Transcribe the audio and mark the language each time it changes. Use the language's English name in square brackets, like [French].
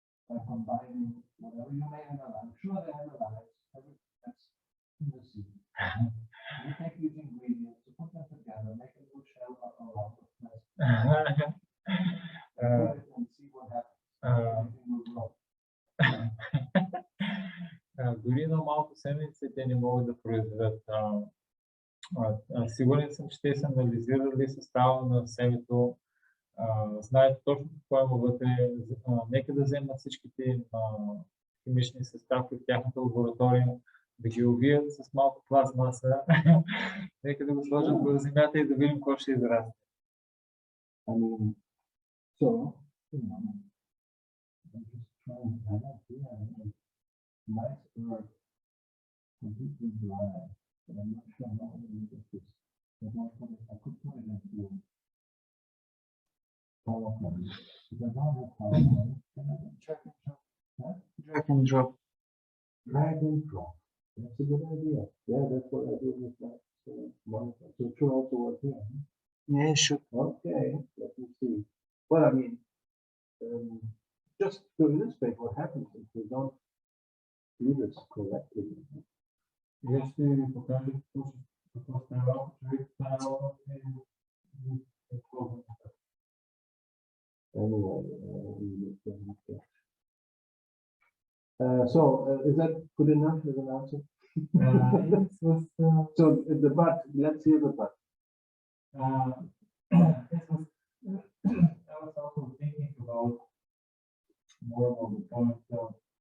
[English] By combining whatever you may analyze, I'm sure they analyze everything that's in the seed. You take these ingredients, you put them together, make a little shell around the place, and see what happens. Everything will grow. [Bulgarian] Дори на малко семенце те не могат да произведат. Сигурен съм, че те са анализирали състава на семето, знаят точно какво има вътре. Нека да вземат всичките химични съставки в тяхната лаборатория, да ги увият с малко пластмаса, нека да го сложат в земята и да видим какво ще израсне. [English] So, you know, I'm just trying to find out here. Nice earth, completely dry, but I'm not sure how to get this. I could put it into power plant. If I don't have power plant, can I check and drop? Drag and drop. Drag and drop. That's a good idea. Yeah, that's what I do with that. So it should also work here. Huh? Yeah, it should. Okay, let me see. Well, I mean, just to illustrate what happens if we don't do this correctly. [Bulgarian] Я ще ви покажа какво става, човек става [English] Anyway, so is that good enough as an answer? So the but, let's hear the but. I was also thinking about more about the point.